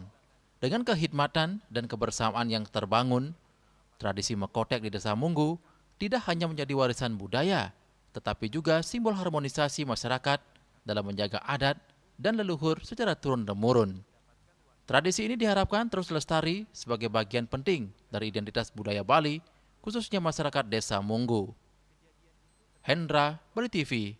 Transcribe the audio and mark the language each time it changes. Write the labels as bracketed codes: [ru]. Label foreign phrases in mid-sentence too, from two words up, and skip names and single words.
[id] Dengan kehidmatan dan kebersamaan yang terbangun, tradisi Mekotek di Desa Munggu tidak hanya menjadi warisan budaya, tetapi juga simbol harmonisasi masyarakat dalam menjaga adat dan leluhur secara turun-temurun. Tradisi ini diharapkan terus lestari sebagai bagian penting dari identitas budaya Bali, khususnya masyarakat Desa Munggu. Hendra, Bali TV.